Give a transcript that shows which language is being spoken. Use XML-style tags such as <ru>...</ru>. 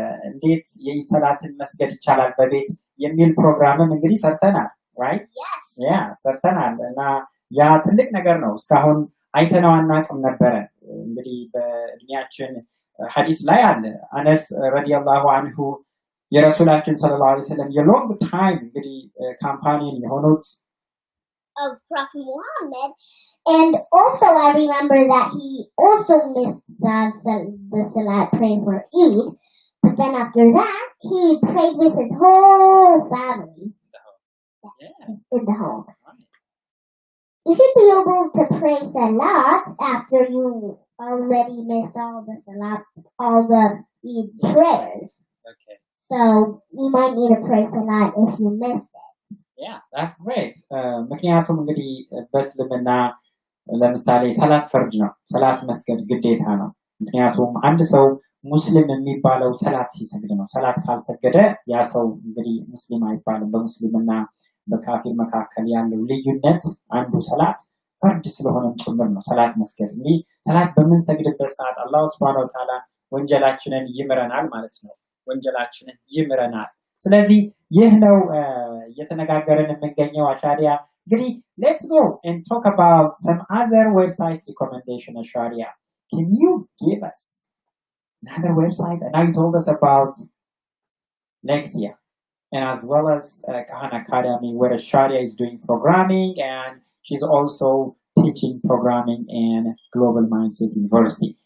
<am>እንዴት የኢድ ሰላትን መስገድ ይቻላል በቤት የሚል ፕሮግራምም እንግዲህ ሰርተናል። ራይት ያ ሰርተናል እና ያ ትልቅ ነገር ነው። እስካሁን አይተነው አናውቅም ነበረ። እንግዲህ በእድሜያችን ሐዲስ ላይ አለ አነስ ረዲየላሁ አንሁ የረሱላችን ሰለላሁ ዐለይሂ ወሰለም የሎንግ ታይም እንግዲህ ካምፓኒን የሆኑት</am> <en>of Prophet Muhammad, and also I remember that he also missed the Salat praying for Eid, but then after that he prayed with his whole family in the home. You should be able to pray Salat after you already missed all the Eid prayers. Okay. So you might need to pray Salat if you missed it. Yeah, that's great.</en> <am>ምክንያቱም እንግዲህ በእስልምና ለምሳሌ ሰላት ፈርድ ነው። ሰላት መስገድ ግዴታ ነው። ምክንያቱም አንድ ሰው ሙስሊም የሚባለው ሰላት ሲሰግድ ነው። ሰላት ካልሰገደ ያ ሰው እንግዲህ ሙስሊም አይባልም። በሙስሊምና በካፊር መካከል ያለው ልዩነት አንዱ ሰላት ፈርድ ስለሆነም ጭምር ነው ሰላት መስገድ። እንግዲህ ሰላት በምንሰግድበት ሰዓት አላህ Subhanahu Wa Ta'ala ወንጀላችንን ይምረናል ማለት ነው። ወንጀላችንን ይምረናል። ስለዚህ ይህ ነው እየተነጋገርን የምንገኘው። አሻሪያ እንግዲህ</am> <en>let's go and talk about some other website recommendation. Asharia, can you give us another website? And now you told us about Lexia and as well as Khan Academy where Asharia is doing programming and she's also teaching programming in Global Mindset University.</en>